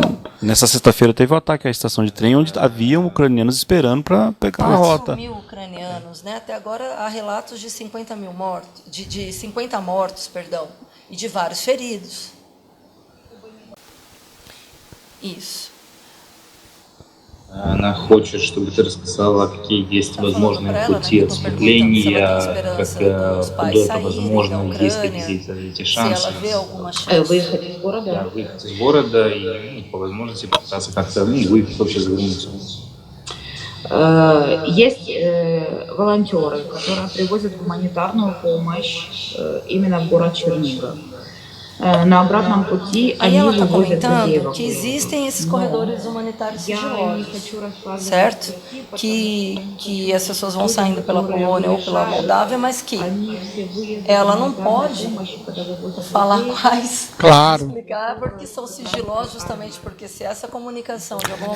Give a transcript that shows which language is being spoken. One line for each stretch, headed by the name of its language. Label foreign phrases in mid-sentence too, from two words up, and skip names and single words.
Portuguese: Nessa sexta-feira teve um ataque à estação de trem onde haviam ucranianos esperando para pegar a 4 rota. mil ucranianos, né? Até agora há relatos de 50 mil mortos, de 50 mortos, perdão, e de vários feridos. Isso.
Russian: Она хочет, чтобы ты рассказала, какие есть возможные пути отступления, как куда это возможно, есть ли какие-то эти шансы. Выехать из города? Да, выехать из города и по возможности попытаться как-то выехать вообще за границу. Есть волонтеры, которые привозят гуманитарную помощь именно в город Чернигов. На обратном пути
Portuguese: Aí
Russian: они
Portuguese: ela
Russian: же
Portuguese: está
Russian: возят людей
Portuguese: comentando que existem esses corredores humanitários sigilosos, certo? Que as pessoas vão saindo pela Polônia ou pela Moldávia, mas que ela não pode falar quais, Claro. explicar, porque são sigilosos, justamente porque se essa comunicação de alguma